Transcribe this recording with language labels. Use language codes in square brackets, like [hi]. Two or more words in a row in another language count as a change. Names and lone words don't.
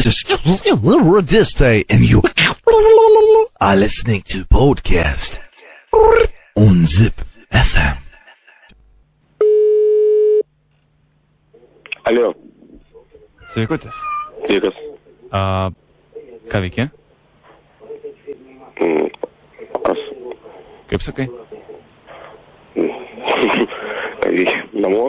[en] Radistai, and you are listening to podcast on Zip FM. [lt] Alio. Sveikutis. Sveikas. Ką veiki? Kas? Kaip sakai? Ką veiki? Namo?